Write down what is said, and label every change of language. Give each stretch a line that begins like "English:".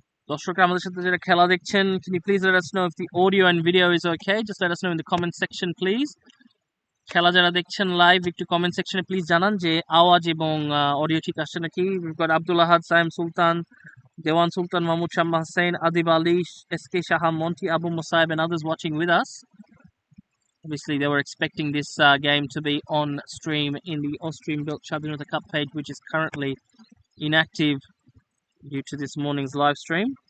Bangla: দর্শকরা আমাদের সাথে যারা খেলা দেখছেন,
English: can you please let us know if the audio and video is okay? Just let us know in the comment section please.
Bangla: খেলা যারা দেখছেন লাইভ একটু কমেন্ট সেকশনে প্লিজ জানান যে আওয়াজ এবং অডিও ঠিক আসছে নাকি.
English: We've got Abdul Ahad, Saim Sultan, Dewan Sultan, Mahmoud Shamma Hussain, Adib Ali, SK Shaha, Monty, Abu Musaib and others watching with us. Obviously they were expecting this game to be on stream in the Austrian built Shadhinota Cup page, which is currently inactive due to this morning's live stream.